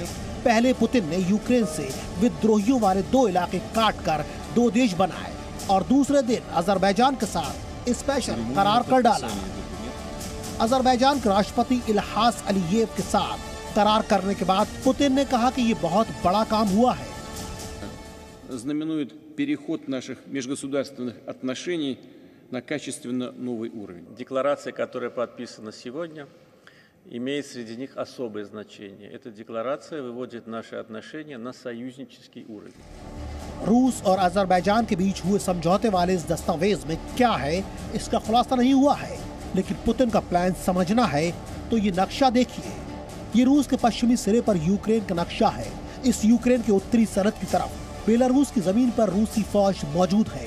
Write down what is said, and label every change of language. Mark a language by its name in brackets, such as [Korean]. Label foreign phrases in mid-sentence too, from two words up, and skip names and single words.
[Hindi] पहले पुतिन ने यूक्रेन से विद्रोहियों वाले 2 इलाके काटकर 2 देश बनाए और दूसरे दिन अजरबैजान के साथ स्पेशल करार कर डाला। अजरबैजान के राष्ट्रपति इल्हास अलीयेव के साथ करार करने के बाद पुतिन ने कहा कि ये बहुत बड़ा काम हुआ है। [Russian] знаменует переход наших межгосударственных отношений на качественно новый уровень. Декларация, которая подписана сегодня, имеет среди них особое значение. Эта декларация выводит наши отношения на союзнический уровень. [Hindi] रूस और अजरबैजान के बीच हुए समझौते वाले इस दस्तावेज में क्या है, इसका खुलासा नहीं हुआ है, लेकिन पुतिन का प्लान समझना है तो ये नक्शा देखिए। ये रूस के पश्चिमी सिरे पर यूक्रेन का नक्शा है। इस यूक्रेन के उत्तरी सरहद की तरफ बेलारूस की जमीन पर रूसी फौज मौजूद है।